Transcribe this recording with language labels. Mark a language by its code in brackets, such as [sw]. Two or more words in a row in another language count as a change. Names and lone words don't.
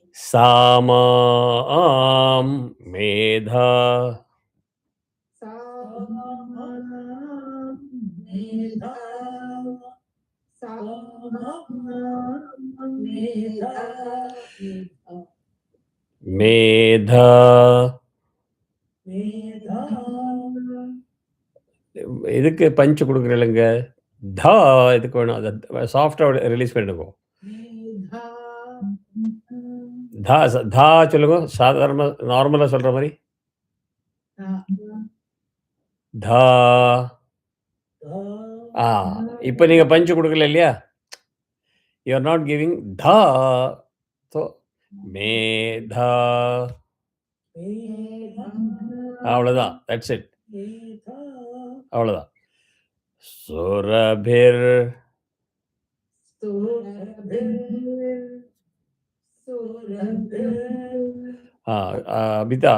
[sa] சாமாம் மேதா Medha. Sama. Medha. Medha. Medha. [ta] இதுக்கு பஞ்ச் கொடுக்குறீங்க. தா இதுக்கு வேணும். அதை சாஃப்டாக ரிலீஸ் பண்ணிடுங்க. [sa] Medha. [ta] தா தா சொல்லுங்க. சாதாரண நார்மலாக சொல்கிற மாதிரி. தா. இப்போ நீங்கள் பஞ்சு கொடுக்கல இல்லையா? [en] You are not giving தா. ஸோ மேதா. அவ்வளோதான். That's it. [ta] அவ்வளோதான். சுரபிர். [sa] அபிதா.